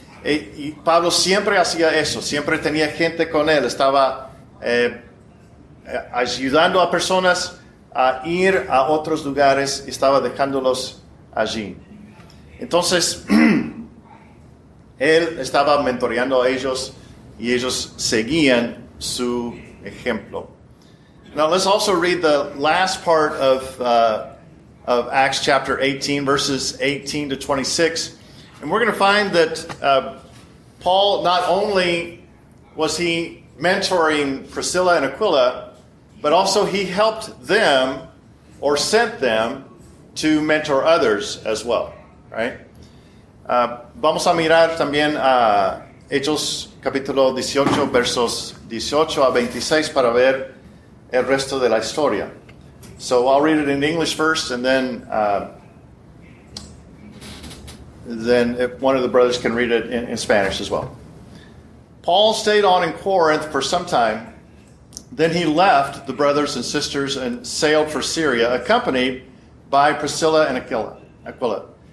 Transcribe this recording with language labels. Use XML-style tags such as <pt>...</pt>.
<es>Y Pablo siempre hacía eso, siempre tenía gente con él, estaba ayudando a personas a ir a otros lugares, estaba dejándolos allí. Entonces, él estaba mentoreando a ellos y ellos seguían su ejemplo.</es> <en>Now let's also read the last part of Acts chapter 18, verses 18 to 26. And we're going to find that Paul, not only was he mentoring Priscilla and Aquila, but also he helped them or sent them to mentor others as well, right?</en> <es>Vamos a mirar también a Hechos capítulo 18, versos 18 a 26 para ver el resto de la historia.</es> <en>So I'll read it in English first, and then if one of the brothers can read it in Spanish as well. Paul stayed on in Corinth for some time. Then he left the brothers and sisters and sailed for Syria, accompanied by Priscilla and Aquila.</en>